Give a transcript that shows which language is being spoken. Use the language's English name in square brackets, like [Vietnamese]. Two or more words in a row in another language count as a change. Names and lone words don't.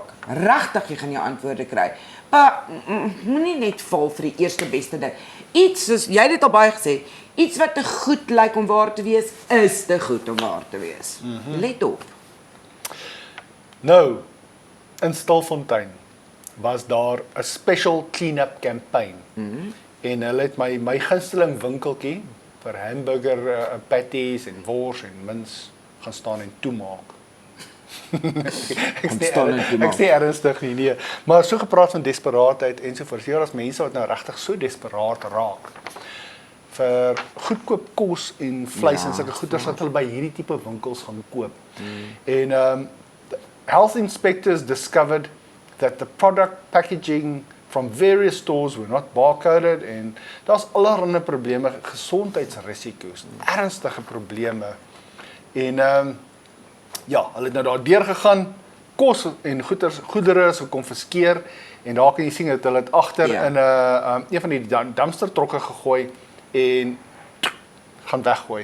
[Afrikaans] Regtig, jy gaan jou antwoorde kry. Maar moenie net val vir die eerste beste ding. Iets soos jy het dit al baie gesê, iets wat te goed lyk om waar te wees, is te goed om waar te wees. Let op. Nou, in Stilfontein was daar 'n [English] special clean-up campaign. [Afrikaans] En hulle het my gunsteling winkeltjie vir [English] hamburger patties [Afrikaans] en wors en mince gaan staan en toemaak. Ek sê ernstig nie, nee. Maar so gepraat van desperaatheid en so voort. Ja, daar's mense wat nou regtig so desperaat raak vir goedkoop kos en vleis en sulke goeders wat hulle by hierdie tipe winkels gaan koop. [English] En health inspectors discovered that the product packaging from various stores were not barcoded [Afrikaans] en daar's allerlei probleme, gesondheidsrisiko's, ernstige probleme. En ja, hulle het nou daar deur gegaan, kos en goedere is gekonfiskeer en daar kan jy sien dat hulle het agter in een van die dumpster trokke gegooi en gaan weggooi.